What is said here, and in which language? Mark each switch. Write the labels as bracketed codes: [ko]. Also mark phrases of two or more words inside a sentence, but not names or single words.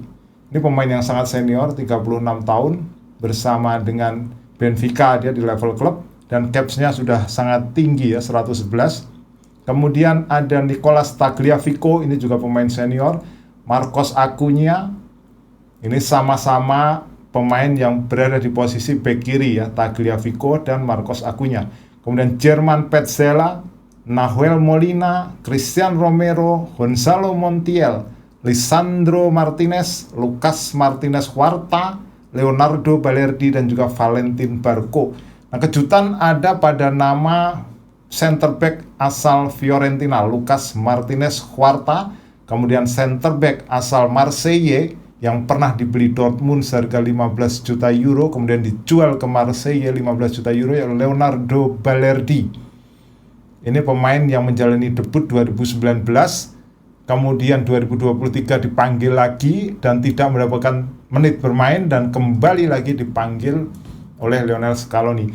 [id] Ini pemain yang sangat senior, 36 tahun, bersama dengan Benfica dia di level klub dan caps-nya sudah sangat tinggi ya, 111. Kemudian ada Nicolas Tagliafico, ini juga pemain senior. Marcos Acuña, ini sama-sama pemain yang berada di posisi bek kiri ya, Tagliafico dan Marcos Acuña. kemudian German Petzela, Nahuel Molina, Christian Romero, Gonzalo Montiel, Lisandro Martinez, Lucas Martinez Huerta, Leonardo Balerdi, dan juga Valentin Barco. Nah, kejutan ada pada nama [en] center back [id] asal Fiorentina, Lucas Martinez Huerta, kemudian [en] center back [id] asal Marseille yang pernah dibeli Dortmund seharga 15 juta euro, kemudian dijual ke Marseille 15 juta euro, yaitu Leonardo Balerdi. Ini pemain yang menjalani debut 2019, kemudian 2023 dipanggil lagi dan tidak mendapatkan menit bermain dan kembali lagi dipanggil oleh Lionel Scaloni.